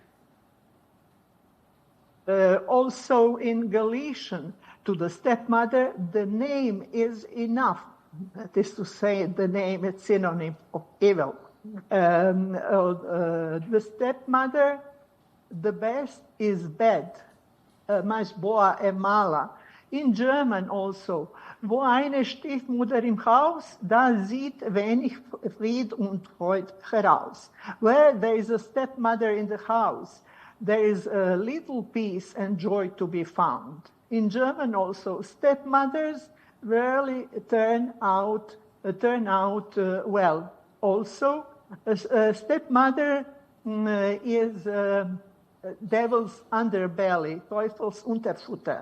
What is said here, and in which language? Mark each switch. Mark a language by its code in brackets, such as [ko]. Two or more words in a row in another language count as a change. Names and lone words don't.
[en] Also in Galician, to the stepmother, the name is enough. That is to say, the name is synonym of evil. The stepmother, the best is bad, [gl] mais boa é mala. [en] In German also, [de] wo eine Stiefmutter im Haus, da sieht wenig Fried und Freud heraus. [en] Where there is a stepmother in the house, there is a little peace and joy to be found. In German also, stepmothers rarely turn out well. Also, a stepmother is devil's underbelly, [de] Teufels Unterfutter.